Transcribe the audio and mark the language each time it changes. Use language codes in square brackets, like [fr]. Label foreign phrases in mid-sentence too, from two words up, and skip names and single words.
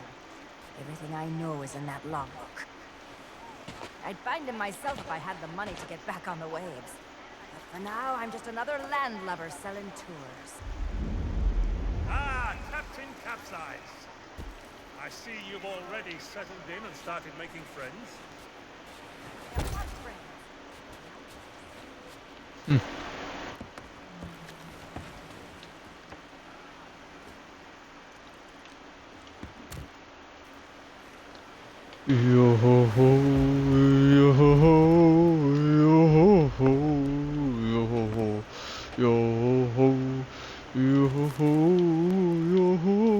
[en] Everything I know is in that logbook. I'd find him myself if I had the money to get back on the waves. But for now, I'm just another landlubber selling tours. Ah, Captain Capsize. I see you've already settled in and started making friends. Yeah, what friends? Yo ho ho, yo ho ho, yo ho ho, yo ho ho, yo ho ho, yo ho ho, yo ho